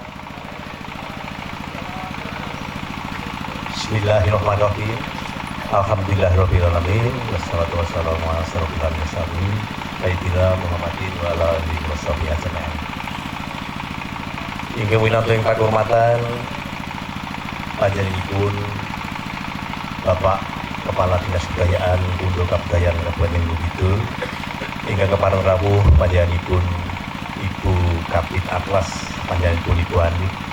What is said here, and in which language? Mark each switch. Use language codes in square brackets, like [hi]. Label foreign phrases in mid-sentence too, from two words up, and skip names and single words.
[ar] Bismillahirrahmanirrahim. الحمد لله رب العالمين. والصلاة والسلام على أشرف المرسلين سيدنا محمد وعلى آله وصحبه أجمعين. [jv] Inggih winantu ing kahormatan panjenenganipun Bapak Kepala Dinas Kebudayaan Undo Kabudayaan Kabupaten Gunung Kidul, ingkang kepareng rawuh panjenenganipun Ibu Kapit Atlas panjenenganipun Ibu Ani,